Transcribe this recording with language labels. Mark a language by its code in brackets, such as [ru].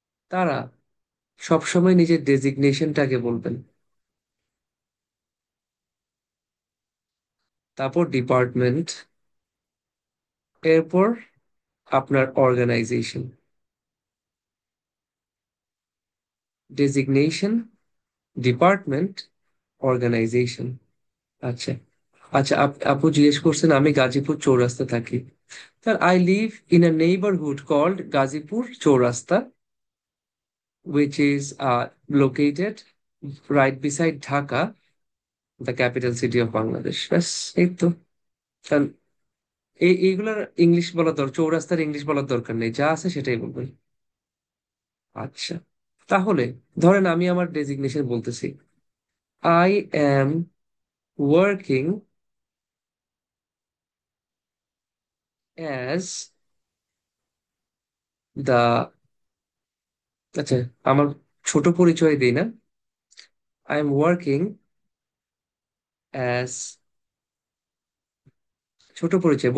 [bn] তারা সবসময় নিজের ডেজিগনেশনটাকে বলবেন, তারপর ডিপার্টমেন্ট, এরপর আপনার অর্গানাইজেশন, ডেজিগনেশন, ডিপার্টমেন্ট, অর্গানাইজেশন। আচ্ছা, আচ্ছা, আপু জিজ্ঞেস করছেন আমি গাজীপুর চৌরাস্তা থাকি। [en] Sir, I live in a neighbourhood called Gazipur Chowrasta, which is located right beside Dhaka, the capital city of Bangladesh. [bn] ব্যাস, এই তো। কারণ এইগুলার ইংলিশ বলার দরকার, চৌরাস্তার ইংলিশ বলার দরকার নেই, যা আছে সেটাই বলবেন। আচ্ছা, তাহলে ধরেন আমি আমার ডেজিগনেশন বলতেছি, [en] I am working as the, [bn] আচ্ছা, আমার ছোট পরিচয় দিই না, [en] I am working as, [bn] ছোট পরিচয়।